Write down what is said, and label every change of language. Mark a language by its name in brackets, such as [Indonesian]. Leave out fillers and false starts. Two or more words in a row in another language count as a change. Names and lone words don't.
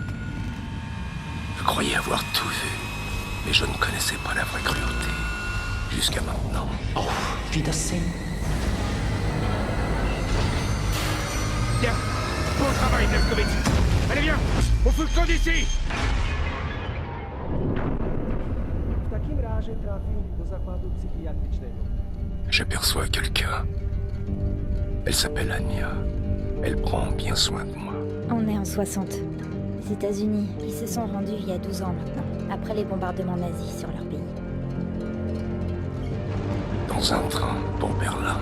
[French] Je croyais avoir tout vu, mais je ne connaissais pas la vraie cruauté. Jusqu'à maintenant. Oh, Wiedersehen. Bien, bon travail, Blaskowitz. Allez, viens, on fout le camp d'ici. [Polish] W takim razie trafił do zakładu psychiatrycznego. [French] J'aperçois quelqu'un. Elle s'appelle Anya. Elle prend bien soin de moi. On est en 60. Les États-Unis, ils se sont rendus il y a 12 ans maintenant, après les bombardements nazis sur leur pays. Dans un train pour Berlin.